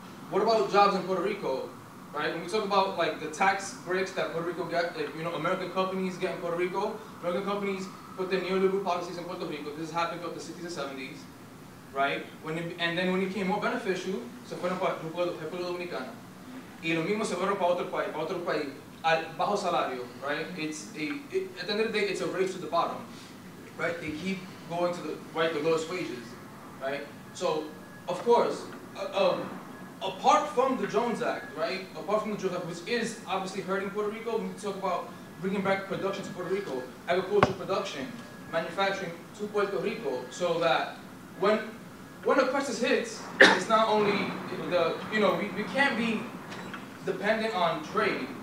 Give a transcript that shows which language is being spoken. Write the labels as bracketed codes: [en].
[en] What about jobs in Puerto Rico, right? When we talk about like the tax breaks that Puerto Rico get, like, you know, American companies get in Puerto Rico, American companies put their neoliberal policies in Puerto Rico. This happened throughout the 60s and 70s, right? And then when it became more beneficial, [es] se fueron para República Dominicana. Y lo mismo se fueron para otro país, al bajo salario, right? [en] At the end of the day, it's a race to the bottom, right? They keep going to the lowest wages, right? So, of course, apart from the Jones Act, right? Apart from the Jones Act, which is obviously hurting Puerto Rico, we talk about bringing back production to Puerto Rico, agricultural production, manufacturing to Puerto Rico, so that when a crisis hits, it's not only we can't be dependent on trade.